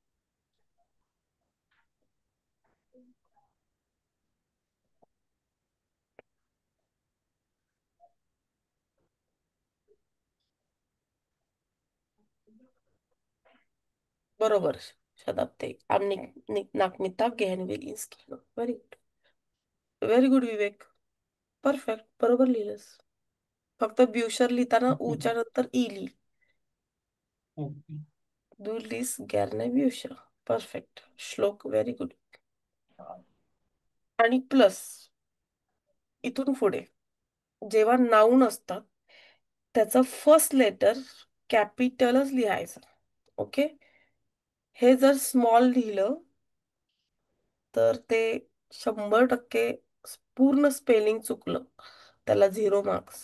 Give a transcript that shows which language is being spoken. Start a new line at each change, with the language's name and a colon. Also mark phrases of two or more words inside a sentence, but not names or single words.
Marathi: बरोबर. शताब्दी नाकमिता गेहनविल इन्स्टिट्यूट.
English: very good. very good
Marathi: विवेक. परफेक्ट. बरोबर लिहिलंस. फक्त ब्युशर लिहिताना ऊच्या नंतर ई लिही. ओके.
German: Du liest gerne Bücher.
Marathi: परफेक्ट. श्लोक
English: very good.
Marathi: आणि प्लस इथून पुढे जेव्हा नाऊन असतात त्याचं
English: first letter
Marathi: कॅपिटलच लिहायचं. ओके. हे जर स्मॉल लिहिलं तर ते 100% पूर्ण स्पेलिंग चुकलं त्याला 0 मार्क्स.